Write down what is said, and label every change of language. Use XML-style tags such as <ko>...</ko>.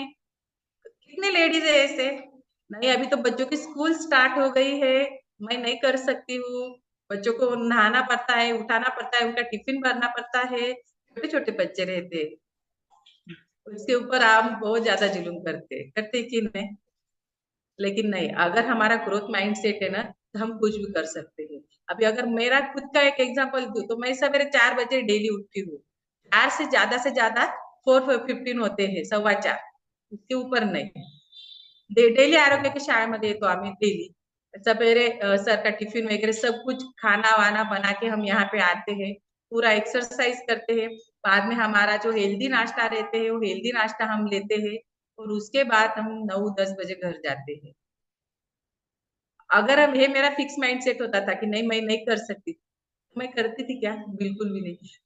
<hi>कितने लेडीज है ऐसे, नहीं अभी तो बच्चों की स्कूल स्टार्ट हो गई है, मैं नहीं कर सकती हूँ, बच्चों को नहाना पड़ता है, उठाना पड़ता है, उनका टिफिन भरना पड़ता है, छोटे छोटे बच्चे रहते हैं, उसके ऊपर हम बहुत ज्यादा जुलूम करते कि नहीं? लेकिन नहीं, अगर हमारा ग्रोथ माइंड सेट है ना, तो हम कुछ भी कर सकते हैं। अभी अगर मेरा खुद का एक एग्जांपल दूं तो मैं सवेरे 4 बजे डेली उठती हूँ। 4 से ज्यादा 4:15 होते हैं, 4:15, उसके ऊपर नहीं।</hi> <mr>डेली आरोग्य की शाळेमध्ये येतो आम्ही डेली।</mr> <hi>सवेरे सर का टिफिन वगैरह सब कुछ खाना वाना बना के हम यहाँ पे आते हैं, पूरा एक्सरसाइज करते हैं, बाद में हमारा जो हेल्दी नाश्ता रहते हैं वो हेल्दी नाश्ता हम लेते हैं, और उसके बाद हम 9-10 बजे घर जाते हैं। अगर अब ये मेरा फिक्स माइंड सेट होता था कि नहीं मैं नहीं कर सकती, तो मैं करती थी क्या? बिल्कुल भी नहीं।</hi>